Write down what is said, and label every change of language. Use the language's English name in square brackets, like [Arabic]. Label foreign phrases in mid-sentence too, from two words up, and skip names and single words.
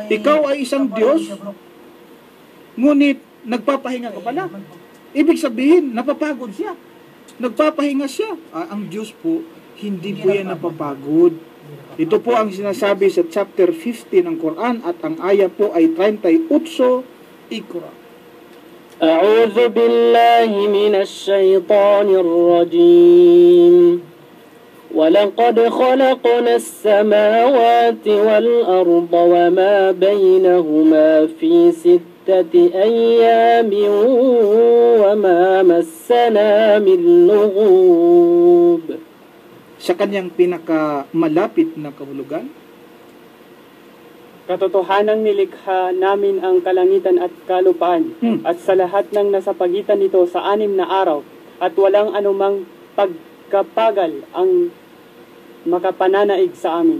[Filipino] ikaw ay isang Diyos, ngunit nagpapahinga ka pala. Ibig sabihin, napapagod siya. Nagpapahinga siya. Ang Diyos po, hindi po yan napapagod. Ito po ang sinasabi sa chapter 50 ng Quran at ang aya po ay 38, Iqra. [Arabic] أعوذ بالله من الشيطان الرجيم. ولقد خلقنا السماوات والأرض وما بينهما في 6 أيام وما مسنا من لغوب. [Filipino] Sa kanyang pinakamalapit na kahulugan, katotohanan nilikha namin ang kalangitan at kalupaan at sa lahat ng nasa pagitan nito sa 6 na araw at walang anumang pagkapagal ang makapananaig sa amin.